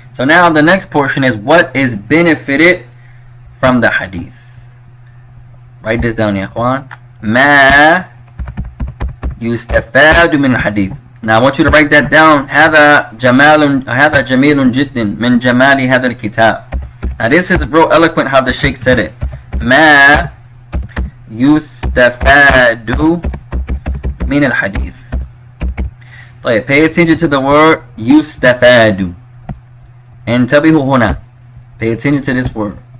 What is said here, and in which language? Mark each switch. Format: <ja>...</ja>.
<en>So now the next portion is what is benefited from the hadith. Write this down, ya ikhwan.</en> <ar>ما يستفاد من الحديث.</ar> <en>Now I want you to write that down.</en> <ar>هذا جميل جدا من جمال هذا الكتاب.</ar> <en>Now this is real eloquent how the Sheikh said it.</en> <ar>ما يستفاد من الحديث.</ar> <en>طيب, pay attention to the word يستفاد.</en> <ar>انتبهوا هنا.</ar> <en>Pay attention to this word.</en>